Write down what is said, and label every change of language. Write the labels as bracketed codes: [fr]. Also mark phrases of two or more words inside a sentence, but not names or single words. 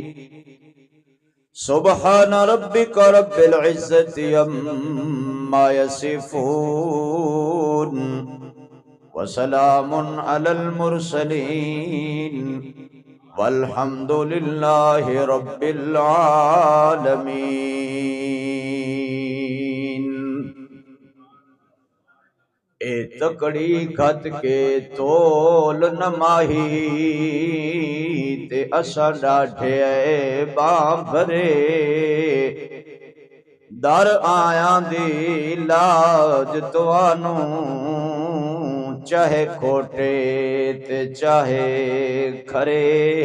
[ar] سبحان ربك رب العزة عما يصفون وسلام على المرسلين والحمد لله رب العالمين۔ [skr] اے تکڑی کھت کے تول نماہی تے اسا ڈاٹھے اے باں بھرے، در آیاں دی لاج توانوں چاہے کھوٹے تے چاہے کھرے،